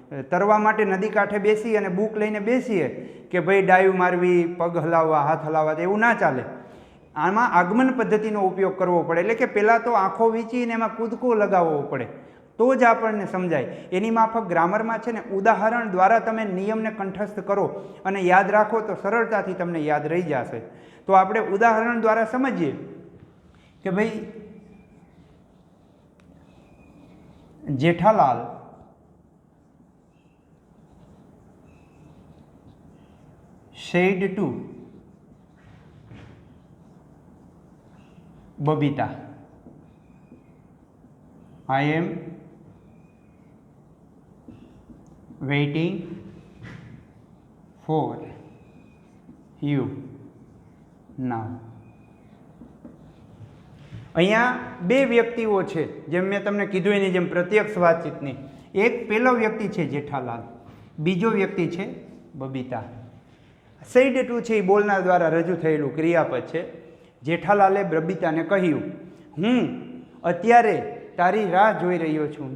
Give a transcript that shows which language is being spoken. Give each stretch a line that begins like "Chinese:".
Gujarati: તરવા માટે નદી કાંઠે બેસી અને બુક લઈને બેસીએ કે ભાઈ ડાયું મારવી, પગ હલાવવા, હાથ હલાવવા, એવું ના ચાલે. આમાં આગમન પદ્ધતિનો ઉપયોગ કરવો પડે, એટલે કે પહેલાં તો આંખો વીંચીને એમાં કૂદકો લગાવવો પડે, તો જ આપણને સમજાય. એની માફક ગ્રામરમાં છે ને ઉદાહરણ દ્વારા તમે નિયમને કંઠસ્થ કરો અને યાદ રાખો તો સરળતાથી તમને યાદ રહી જશે. તો આપણે ઉદાહરણ દ્વારા સમજીએ કે ભાઈ Jethalal
English: said to Babita, I am waiting for you now.
Gujarati: અહીંયા બે વ્યક્તિઓ છે, જેમ મેં તમને કીધું એની જેમ પ્રત્યક્ષ વાતચીતની. એક પહેલો વ્યક્તિ છે જેઠાલાલ, બીજો વ્યક્તિ છે બબીતા. સેડ ટુ છે એ બોલનાર દ્વારા રજૂ થયેલું ક્રિયાપદ છે. જેઠાલાલે બબીતાને કહ્યું, હું અત્યારે તારી રાહ જોઈ રહ્યો છું.